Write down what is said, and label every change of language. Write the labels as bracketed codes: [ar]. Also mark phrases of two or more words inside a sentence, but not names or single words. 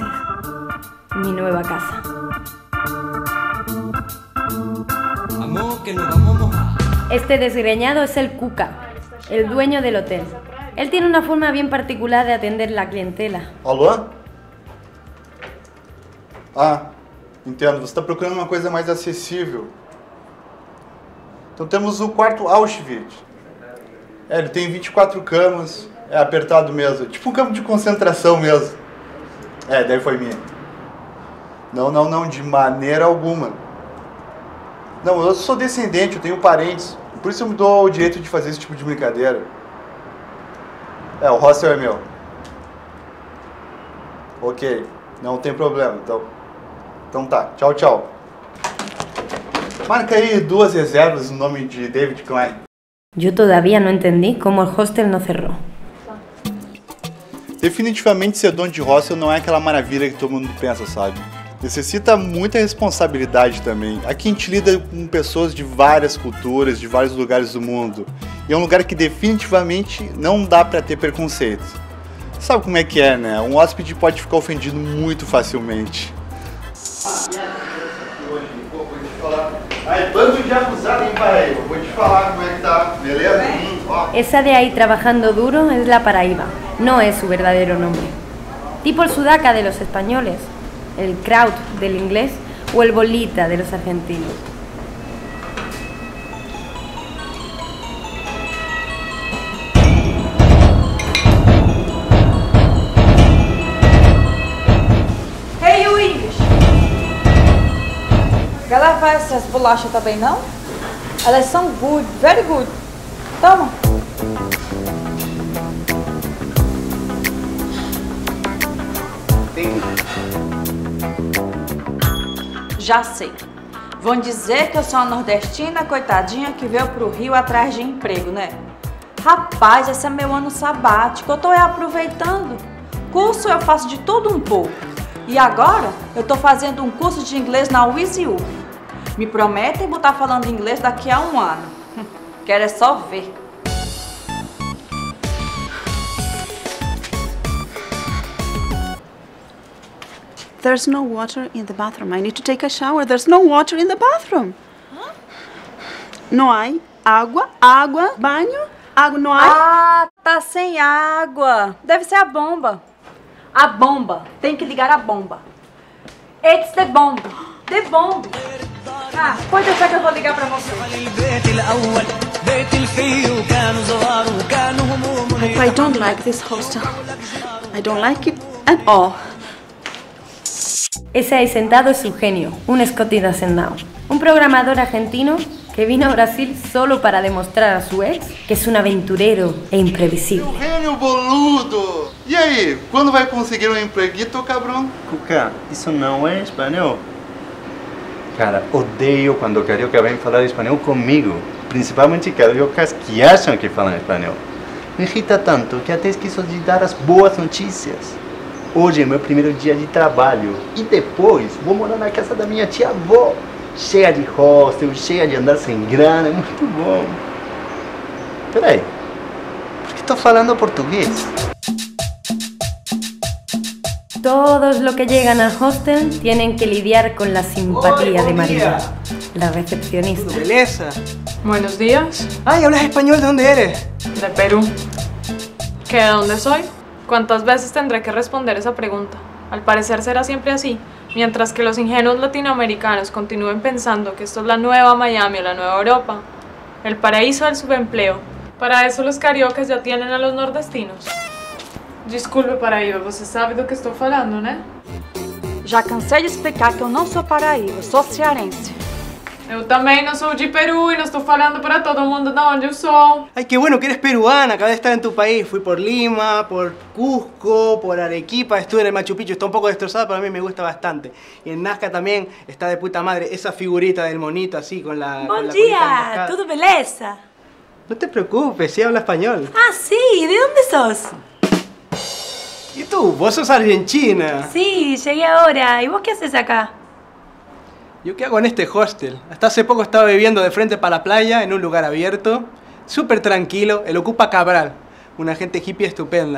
[es] Mi nueva casa. Este desgreñado es el Cuca, el dueño del hotel. Él tiene una forma bien particular de atender la clientela. [pt] Alô? Ah, entendo. Você está procurando uma coisa mais acessível. Então temos o quarto Auschwitz. Ele tem 24 camas. É apertado mesmo, tipo um campo de concentração mesmo. Daí foi minha. Não, de maneira alguma. Não, eu sou descendente, eu tenho parentes. Por isso eu me dou o direito de fazer esse tipo de brincadeira. O hostel é meu. Ok, não tem problema, então tá, tchau. Marca aí 2 reservas no nome de David Klein. [es] Yo todavía no entendí cómo el hostel no cerró. [pt] Definitivamente ser dono de hostel não é aquela maravilha que todo mundo pensa, sabe? Necessita muita responsabilidade também. Aqui a gente lida com pessoas de várias culturas, de vários lugares do mundo. E é um lugar que definitivamente não dá pra ter preconceito. Sabe como é que é, né? Um hóspede pode ficar ofendido muito facilmente. Bando de abusado, hein, pai? Vou te falar como é que tá, beleza? [es] Esa de ahí trabajando duro es la Paraíba, no es su verdadero nombre. Tipo el sudaca de los españoles, el kraut del inglés o el bolita de los argentinos. [en] Hey, you English! [pt] Quer levar essas bolachas também não? Elas são [en] good, very good. [pt] Toma. Já sei. Vão dizer que eu sou uma nordestina coitadinha que veio pro Rio atrás de emprego, né? Rapaz, esse é meu ano sabático, eu tô aproveitando. Curso eu faço de tudo um pouco. E agora eu tô fazendo um curso de inglês na WizU. Me prometem botar falando inglês daqui a 1 ano. Quero é só ver. [en] There's no water in the bathroom. I need to take a shower. There's no water in the bathroom. Huh? [es] No hay água, banho, água no hay. [pt] Ah, tá sem água. Deve ser a bomba. A bomba. Tem que ligar a bomba. [en] It's the bomb. The bomb. [pt] Ah, pode deixar que eu vou ligar pra você. [en] I don't like this hostel. I don't like it at all. [es] Ese ahí sentado es Eugenio, un Scotty hacendado, un programador argentino que vino a Brasil solo para demostrar a su ex que es un aventurero e imprevisible. Eugenio, boludo! [pt] E aí, quando vai conseguir um empreguito, cabrão? Cuca, isso não é espanhol. Cara, odeio quando carioca vem falar espanhol comigo. Principalmente cariocas que acham que falam espanhol. Me irrita tanto que até esqueço de dar as boas notícias. Hoje é meu primeiro dia de trabalho e depois vou morar na casa da minha tia-avó. Cheia de hostel, cheia de andar sem grana, é muito bom. Peraí, por que estou falando português? [es] Todos los que llegan al hostel tienen que lidiar con la simpatía de María, la recepcionista. [pt] Beleza. [es] Buenos días. Ay, ¿hablas español? ¿De dónde eres? De Perú. ¿Qué de dónde soy? ¿Cuántas veces tendré que responder esa pregunta? Al parecer será siempre así, mientras que los ingenuos latinoamericanos continúen pensando que esto es la nueva Miami o la nueva Europa. el paraíso del subempleo. Para eso los cariocas ya tienen a los nordestinos. [pt] Desculpe, Paraíba, você sabe do que estou falando, né? Já cansei de explicar que eu não sou paraíba, sou cearense. Eu também não sou de Peru e não estou falando para todo mundo de onde eu sou. [es] Ay, qué bueno que eres peruana, acabé de estar en tu país. Fui por Lima, por Cusco, por Arequipa, estuve en el Machu Picchu, está un poco destrozada, pero a mí me gusta bastante. Y en Nazca también está de puta madre, esa figurita del monito así con la... [pt] Bom [es] con la colita [pt] dia! [es] enroscada. [pt] Tudo beleza? [es] No te preocupes, sí habla español. Ah, sí, ¿de dónde sos? ¿Y tú? Vos sos argentina. Sí, llegué ahora. ¿Y vos qué haces acá? ¿Yo qué hago en este hostel? Hasta hace poco estaba viviendo de frente para la playa, en un lugar abierto, súper tranquilo, el Ocupa Cabral, una gente hippie estupenda.